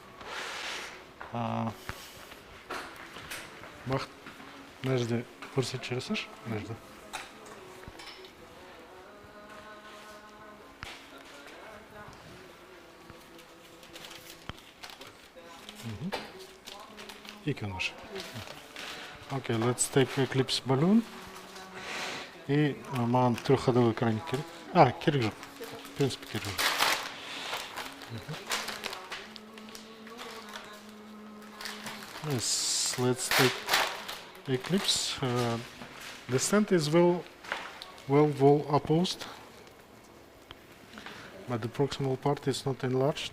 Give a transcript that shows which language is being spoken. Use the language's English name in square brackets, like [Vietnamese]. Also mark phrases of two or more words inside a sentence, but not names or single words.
[Kazakh] Бақ, мына жерде көрсетіп жіберсеңші, мына жерде. Екі нож. [English] Okay, let's take eclipse balloon. [Russian] И маған трехходовой краник керек. [Kazakh] Керек жоқ. [Russian] В принципе, [Kazakh] керек жоқ. [English] Yes, let's take eclipse. The stent is well wall opposed, but the proximal part is not enlarged.